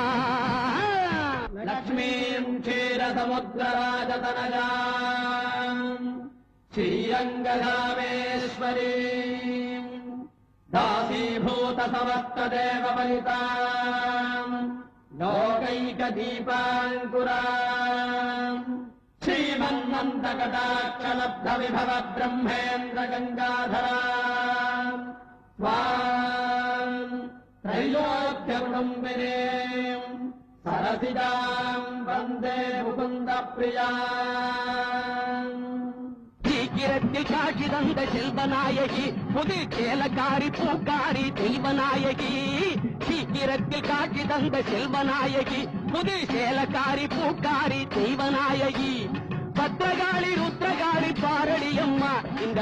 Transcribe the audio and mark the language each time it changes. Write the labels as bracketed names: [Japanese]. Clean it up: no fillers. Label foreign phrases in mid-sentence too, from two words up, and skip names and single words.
[Sanskrit] लक्ष्मीं क्षीरसमुद्रराजतनयां श्रीरङ्गधामेश्वरीं दासीभूत समस्तदेव पलितां லோகைகதீபாங்குராம் श्रीमन्नन्दकटाक्षलब्धविभव ब्रह्मेन्द्र गङ्गाधराम् स्वाम् त्रैलोक्यकुटुम्बिनीम् सरसिजाम् वन्दे मुकुन्दप्रियाम् [Tamil] சீக்கிரத்தில் காட்சி தந்த செல்வநாயகி புது சேலக்காரி பூக்காரி தெய்வநாயகி சீக்கிரத்தில் காட்சி தந்த செல்வநாயகி புது சேலக்காரி பூக்காரி தெய்வநாயகி பத்திரகாளி ருத்ரகாளி பாரடியம்மா இந்த